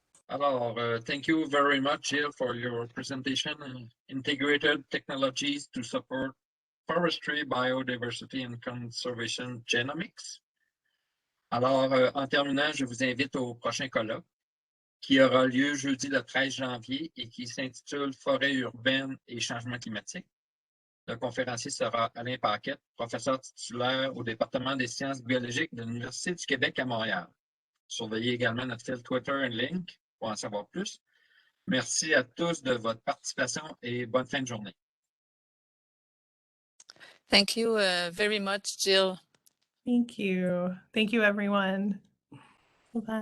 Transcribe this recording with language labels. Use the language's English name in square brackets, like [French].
[English] Donc, thank you very much, Jill, for your presentation. Integrated technologies to support forestry, biodiversity and conservation genomics. [French] Alors, en terminant, je vous invite au prochain colloque qui aura lieu jeudi le 13 janvier et qui s'intitule Forêt urbaine et changement climatique. Le conférencier sera Alain Paquette, professeur titulaire au département des sciences biologiques de l'Université du Québec à Montréal. Surveillez également notre fil Twitter et Link pour en savoir plus. Merci à tous de votre participation et bonne fin de journée. [English] Thank you very much, Jill. Thank you. Thank you, everyone. Bye-bye.